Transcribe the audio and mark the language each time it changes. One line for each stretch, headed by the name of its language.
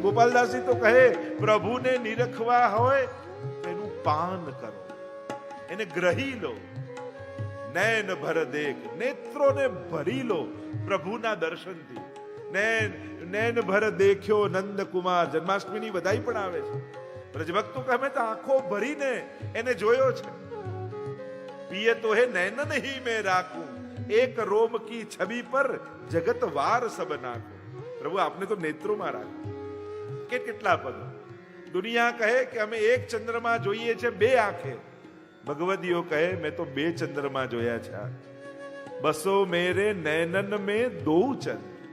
Gujarati: ગોપાલદાસજી તો કહે, પ્રભુને નિરખવા હોય તો એનું પાન કરો, એને ગ્રહી લો.
Hindi: નૈન ભર દેખ,
Gujarati: નેત્રોને ભરી લો પ્રભુના દર્શનથી.
Hindi: નૈન ભર દેખ્યો નંદ કુમાર,
Gujarati: જન્માષ્ટમીની વધાઈ પણ આવે છે. બ્રજભક્તો કહે, મેં તો આંખો ભરીને એને જોયો છે.
Hindi: पिए तो है नैनन ही में राखूं, एक रोम की छवि पर जगत वार सब नाखूं. प्रभु आपने तो नेत्रों में राखा.
Gujarati: કેટલા પદ. દુનિયા કહે કે અમે એક ચંદ્રમા જોઈએ છે બે આંખે, ભગવદીઓ કહે મેં તો બે ચંદ્રમા જોયા છે.
Hindi: બસો મેરે નૈનન में दो चंद्र,